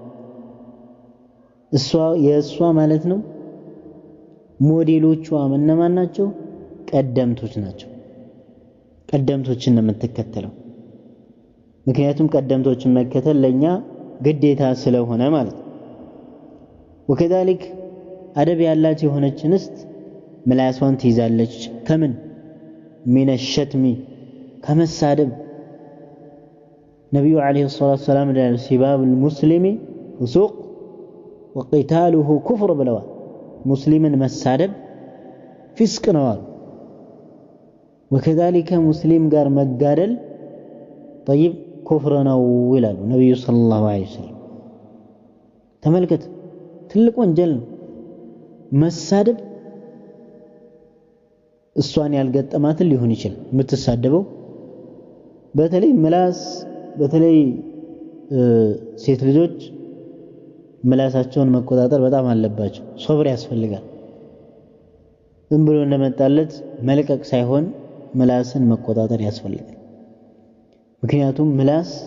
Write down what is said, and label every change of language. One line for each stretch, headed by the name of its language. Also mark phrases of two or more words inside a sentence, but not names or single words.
Amharic: የእሷ ማለት ነው ሞዴሎቿ እነማን ናቸው ቀደምቶች ናቸው ቀደምቶችን ነው የምትከተለው ምክንያቱም ቀደምቶችን መከተል ለኛ ግዴታ ስለሆነ ማለት ወከዛሊክ አደብ ያላት የሆነች እንስት ምላሷን ትይዛለች ከምን
Arabic: من الشتم
Amharic: ከመሳደብ ነብዩ
Arabic: عليه الصلاة السلام سباب المسلم فسوق وقتاله كفر
Amharic: ብለዋል ሙስሊምን መሳደብ ፊስቅ ነው አሉ ወከዛሊከ ሙስሊም ጋር መጋደል
Arabic: طيب كفر
Amharic: ነው ይላሉ ነብዩ
Arabic: صلى الله عليه وسلم
Amharic: ተመልከት ትልቅ ወንጀል ነው መሳደብ እሷን ያልገጠማትን ሊሆን ይችላል የምትሳደበው በተለይ ምላስ በተለይ ሴት ልጆች ምላሳቸውን መቆጣጠር በጣም አለባቸው ሶብር ያስፈልጋል ዝም ብሎ እንደመጣለት መልቀቅ ሳይሆን ምላስን መቆጣጠር ያስፈልጋል ምክንያቱም ምላስ